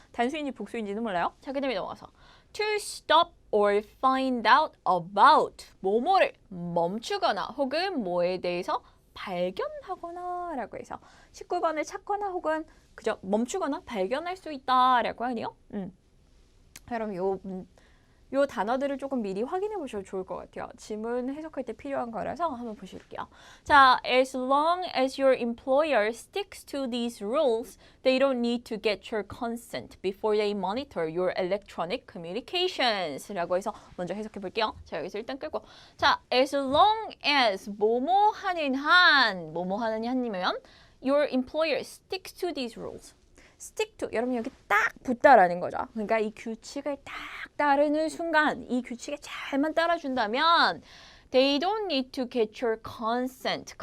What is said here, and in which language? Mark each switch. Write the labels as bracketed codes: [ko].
[ko] 단수인지 복수인지는 몰라요. 자, 그 다음에 넘어가서 [en] to stop or find out about [ko] 뭐뭐를 멈추거나 혹은 뭐에 대해서 발견하거나 라고 해서 19번을 찾거나 혹은 그저 멈추거나 발견할 수 있다 라고 하네요. 여러분 요 단어들을 조금 미리 확인해 보셔도 좋을 것 같아요. 지문 해석할 때 필요한 거라서 한번 보실게요. [en] 자, as long as your employer sticks to these rules, they don't need to get your consent before they monitor your electronic communications [ko] 라고 해서 먼저 해석해 볼게요. 자, 여기서 일단 끌고 자, [en] as long as [ko] 뭐뭐 하는 한 뭐뭐 하는 한이면 [en] your employer sticks to these rules. [ko] stick to, 여러분 여기 딱 붙다라는 거죠. 그러니까 이 규칙을 딱 따르는 순간 이 규칙에 잘만 따라준다면 [en] they don't need to get your consent.